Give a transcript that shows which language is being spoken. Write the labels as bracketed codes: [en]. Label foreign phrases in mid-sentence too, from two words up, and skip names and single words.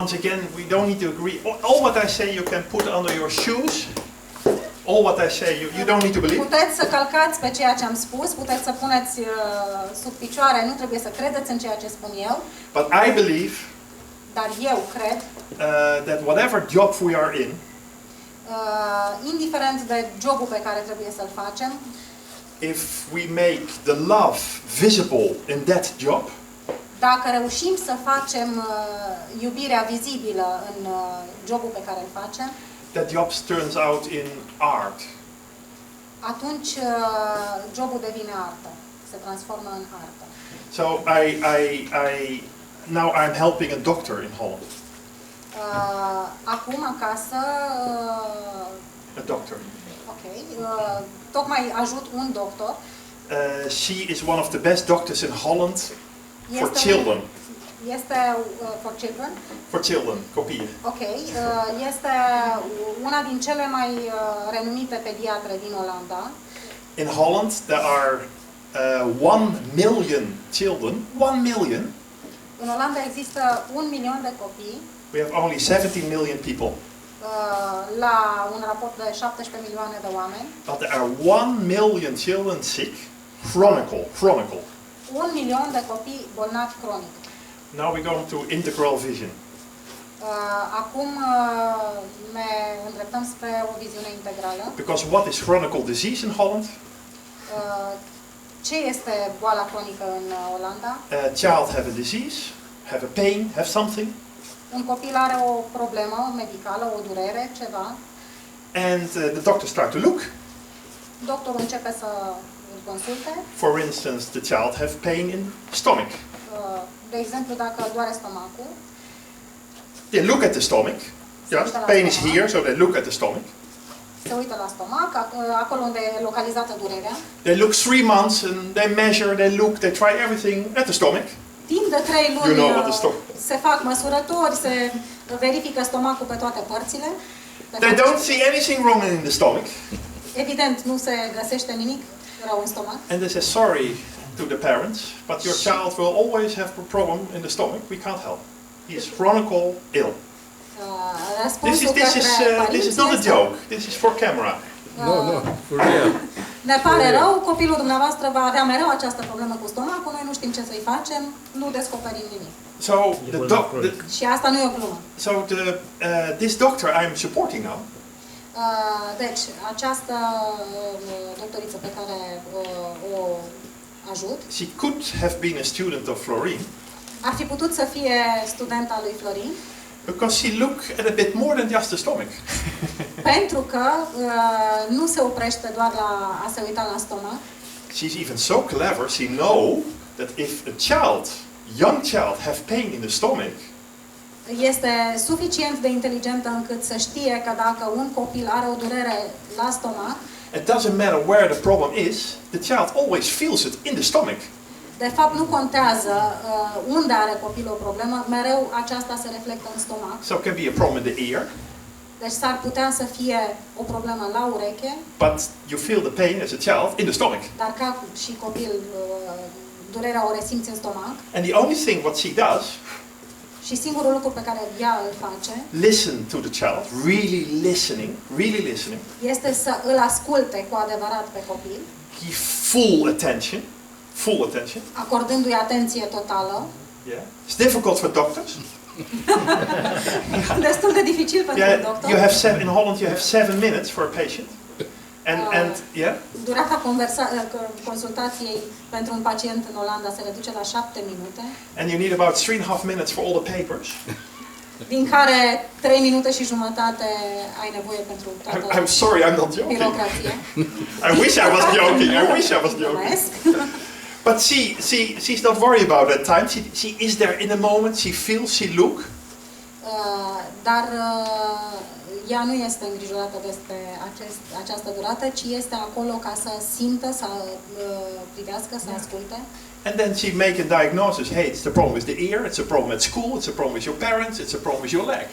[en] Once again, we don't need to agree. All what I say you can put under your shoes. All what I say you don't need to believe. [ro] Puteți să călcați pe ceea ce am spus, puteți să puneți sub picioare, nu trebuie să credeți în ceea ce spun eu. [en] But I believe [ro] dar eu cred [en] that whatever job we are in, [ro] indiferent de jobul pe care trebuie să-l facem, [en] if we make the love visible in that job, [ro] dacă reușim să facem iubirea vizibilă în jobul pe care îl facem, [en] that job turns out in art. [ro] Atunci jobul devine artă, se transformă în artă. [en] So now I'm helping a doctor in Holland. [ro] Acum acasă [en] A doctor. [ro] ok, tocmai ajut un doctor. [en] She is one of the best doctors in Holland for children. Este for children? For children, [ro] copie. Ok, este una din cele mai renumite pediatre din Olanda. [en] In Holland there are 1 million children. 1 million. [ro] În Olanda există 1 milion de copii. [en] We have only 17 million people. [ro] La un raport de 17 milioane de oameni. [en] But there are 1 million children sick. Chronicle. [ro] 1 milion de copii bolnavi cronic. [en] Now we go to integral vision. [ro] Acum ne îndreptăm spre o viziune integrală. [en] Because what is chronic disease in Holland? [ro] Ce este boala cronică în Olanda? [en] Child have a disease, have a pain, have something. [ro] Un copil are o problemă medicală, o durere, ceva. [en] And the doctor start to look. [ro] Doctorul începe să îl consulte. [en] For instance, the child have pain in stomach. [ro] De exemplu, dacă doare stomacul. [en] They look at the stomach. Yes, pain is here, so they look at the stomach. [ro] Se uită la stomac, acolo unde e localizată durerea. [en] They look 3 months and they measure, they look, they try everything at the stomach. [ro] Timp de 3 luni se fac măsurători, se verifică stomacul pe toate părțile. [en] They don't see anything wrong in the stomach. [ro] Evident, nu se găsește nimic rău în stomac. [en] And they say, sorry to the parents, but your child will always have a problem in the stomach. We can't help. He is chronicle ill. This is not a joke. This is for camera. No, for real. [ro] Ne pare rău, copilul dumneavoastră va avea mereu această problemă cu stomacul, noi nu știm ce să-i facem, nu descoperim nimic. [en] So [ro] și asta nu e o glumă. [en] So this doctor I'm supporting now. [ro] Deci, această doctoriță pe care o ajut, [en] she could have been a student of Florin. [ro] Ar fi putut să fie student al lui Florin. [en] Because she looked at a bit more than just the stomach. [ro] Pentru că nu se oprește doar la a se uita la stomac. [en] She's even so clever, she know that if a young child have pain in the stomach, [ro] este suficient de inteligentă încât să știe că dacă un copil are o durere la stomac, [en] it doesn't matter where the problem is, the child always feels it in the stomach. [ro] De fapt, nu contează unde are copilul o problemă, mereu aceasta se reflectă în stomac. [en] So it can be a problem in the ear. [ro] Deci s-ar putea să fie o problemă la ureche. [en] But you feel the pain as a child in the stomach. [ro] Dar ca și copil, durerea o resimți în stomac. [en] And the only thing what she does, [ro] și singurul lucru pe care ea îl face, [en] listen to the child, really listening, [ro] este să îl asculte cu adevărat pe copil. [en] Give full attention. [ro] Acordându-i atenție totală. [en] Yeah. It's difficult for doctors. [ro] Destul de dificil pentru un doctor. [en] In Holland you have 7 minutes for a patient. And [ro] durata consultației pentru un pacient în Olanda se reduce la 7 minute. [en] And you need about 3.5 minutes for all the papers. [ro] Din care 3 minute și jumătate ai nevoie pentru toată [en] I'm sorry, I'm not joking. [ro] birocrația. [en] I wish I was joking. But she's not worried about that time. She is there in the moment. She feels. She look. [ro] Dar ea nu este îngrijorată despre această durată, ci este acolo ca să simtă, să privească, să asculte. [en] And then she make a diagnosis. Hey, it's the problem with the ear. It's a problem at school. It's a problem with your parents. It's a problem with your leg.